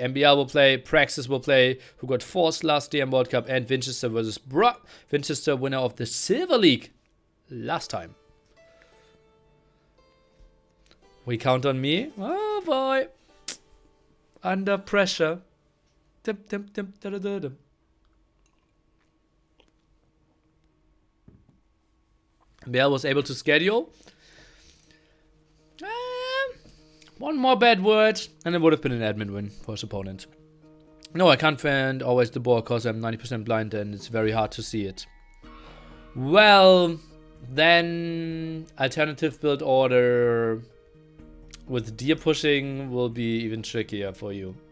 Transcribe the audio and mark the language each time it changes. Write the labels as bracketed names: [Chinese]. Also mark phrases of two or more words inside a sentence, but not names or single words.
[English] MBL will play, Praxis will play, who got 4th last DM World Cup, and Winchester versus Bruh. Winchester, winner of the Silver League last time. We count on me? Oh boy. Under pressure. Dim, dim, dim, da, da, da, dim. MBL was able to schedule. One more bad word, and it would have been an admin win for his opponent. No, I can't find always the boar because I'm 90% blind and it's very hard to see it. Well, then alternative build order with deer pushing will be even trickier for you.